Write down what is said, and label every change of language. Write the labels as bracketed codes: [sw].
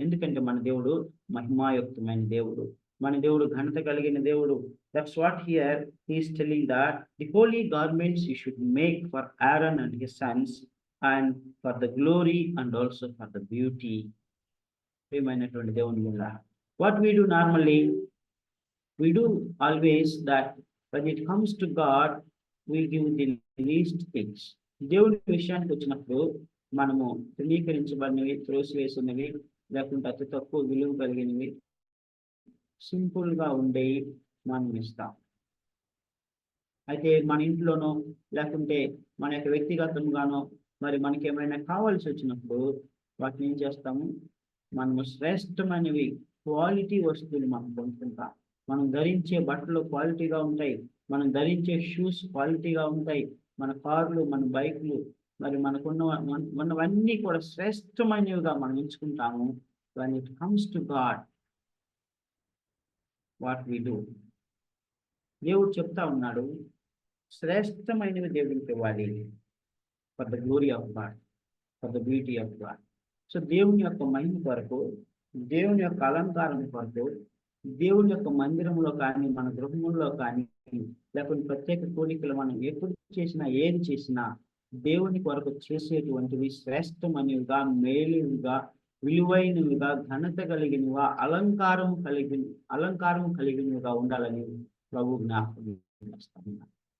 [te] ఎందుకంటే మన దేవుడు మహిమాయుక్తమైన దేవుడు, మన దేవుడు ఘనత కలిగిన దేవుడు. [en] That's what here he is telling, that the holy garments you should make for Aaron and his sons, and for the glory and also for the beauty. [te] ప్రియమైనటువంటి దేవుని వల్ల [en] what we do normally, we do always that when it comes to God, we give the least things. [te] దేవుని విషయానికి వచ్చినప్పుడు మనము తృణీకరించబడినవి, త్రోసివేసినవి, లేకుంటే అతి తక్కువ విలువ కలిగినవి, సింపుల్ గా ఉండేవి మనం ఇస్తాం. అయితే మన ఇంట్లోనో లేకుంటే మన యొక్క వ్యక్తిగతంగానో మరి మనకి ఏమైనా కావాల్సి వచ్చినప్పుడు వాటిని ఏం చేస్తాము, మనము శ్రేష్టమైనవి క్వాలిటీ వస్తువులు మనం కొనుక్కుంటాం. మనం ధరించే బట్టలు క్వాలిటీగా ఉంటాయి, మనం ధరించే షూస్ క్వాలిటీగా ఉంటాయి, మన కార్లు, మన బైక్లు, మరి మనవన్నీ కూడా శ్రేష్టమైనవిగా మనం ఎంచుకుంటాము. [en] when it comes to God, what we do, [te] దేవుడు చెప్తా ఉన్నాడు, శ్రేష్టమైనవి దేవుడికి ఇవ్వాలి. [en] for the glory of God, [te] for the beauty of God. So దేవుని యొక్క మహిమ కొరకు, దేవుని యొక్క అలంకారం కొరకు, దేవుని యొక్క మందిరంలో కానీ మన గృహంలో కానీ లేకపోతే ప్రత్యేక కోరికలు మనం ఎప్పుడు చేసినా ఏది చేసినా దేవుని కొరకు చేసేటువంటివి శ్రేష్టమైనవిగా, మేలుగా, విలువైనవిగా, ఘనత కలిగినవిగా, అలంకారం కలిగినవిగా ఉండాలని ప్రభు జ్ఞాపకం చేస్తున్నారు.